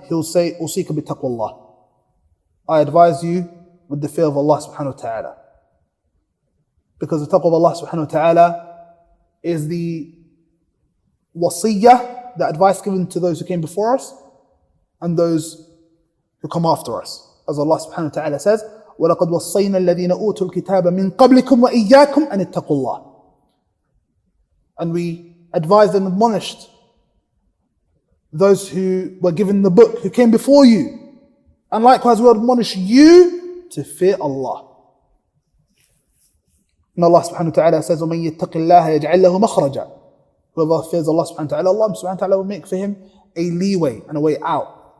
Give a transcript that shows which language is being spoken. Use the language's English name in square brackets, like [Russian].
[English] He will say, [Arabic] "Usika bi taqwallah." [English] I advise you with the fear of Allah subhanahu wa ta'ala. Because the taqwa of Allah subhanahu wa ta'ala is the wasiyah, the advice given to those who came before us and those who come after us. As Allah subhanahu wa ta'ala says, [Arabic] وَلَقَدْ وَصَّيْنَا الَّذِينَ أُوتُوا الْكِتَابَ مِنْ قَبْلِكُمْ وَإِيَّاكُمْ أَنِ اتَّقُوا اللَّهِ. [English] And we advised and admonished those who were given the book, who came before you. And likewise we admonish you to fear Allah. And Allah subhanahu wa ta'ala says, [Arabic] وَمَنْ يَتَّقِ اللَّهَ يَجْعَلْ لَهُ مَخْرَجًا. [English] Whoever fears Allah subhanahu wa ta'ala, Allah subhanahu wa ta'ala will make for him a leeway and a way out.